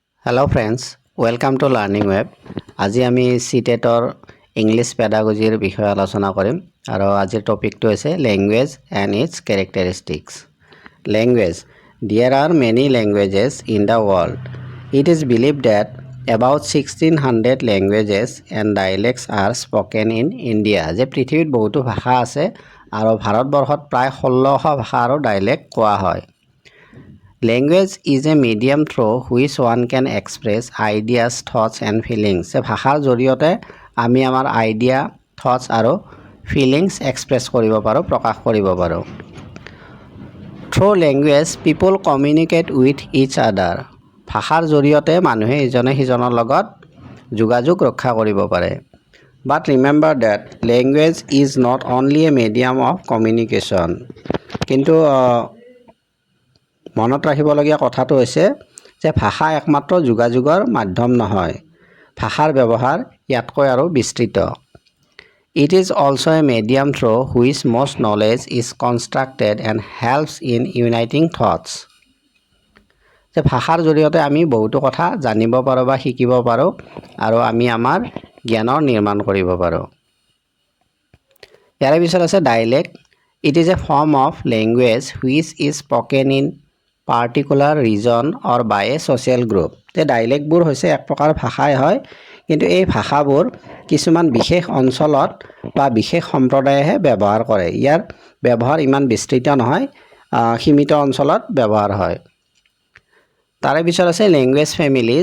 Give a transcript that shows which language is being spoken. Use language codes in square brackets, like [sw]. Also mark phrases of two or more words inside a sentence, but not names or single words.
[en] Hello friends, welcome to Learning Web. [as] আজি আমি CTETৰ [en] English pedagogyৰ [as] বিষয়ে আলোচনা কৰিম আৰু আজিৰ টপিকটো হৈছে [en] language and its characteristics. Language. There are many languages in the world. It is believed that about 1600 languages and dialects are spoken in India. [as] যে পৃথিৱীত বহুতো ভাষা আছে আৰু ভাৰতবৰ্ষত প্ৰায় 1600 ভাষা আৰু ডাইলেক্ট কোৱা হয়। [en] Language is a medium through which one can express ideas, thoughts and feelings. [as] যে ভাষাৰ জৰিয়তে আমি আমাৰ [en] idea, thoughts [as] আৰু [en] feelings express [as] কৰিব পাৰোঁ, প্ৰকাশ কৰিব পাৰোঁ। [en] Through language, people communicate with each other. [as] ভাষাৰ জৰিয়তে মানুহে ইজনে সিজনৰ লগত যোগাযোগ ৰক্ষা কৰিব পাৰে। [en] But remember that language is not only a medium of communication. [as] কিন্তু মনত ৰাখিবলগীয়া কথাটো হৈছে যে ভাষা একমাত্ৰ যোগাযোগৰ মাধ্যম নহয়। ভাষাৰ ব্যৱহাৰ ইয়াতকৈ আৰু বিস্তৃত। [en] It is also a medium through which most knowledge is constructed and helps in uniting thoughts. [as] যে ভাষাৰ জৰিয়তে আমি বহুতো কথা জানিব পাৰোঁ বা শিকিব পাৰোঁ আৰু আমি আমাৰ জ্ঞানৰ নিৰ্মাণ কৰিব পাৰোঁ। ইয়াৰ পিছত আছে ডাইলেক্ট। [en] It is a form of language which is spoken in particular region or by a social group. [as] তে ডাইলেক্টবোৰ হৈছে এক প্ৰকাৰ ভাষাই হয়, কিন্তু এই ভাষাবোৰ কিছুমান বিশেষ অঞ্চলত বা বিশেষ সম্প্ৰদায়েহে ব্যৱহাৰ কৰে। ইয়াৰ ব্যৱহাৰ ইমান বিস্তৃত নহয়, সীমিত অঞ্চলত ব্যৱহাৰ হয়। তাৰে পিছত আছে [en] language families.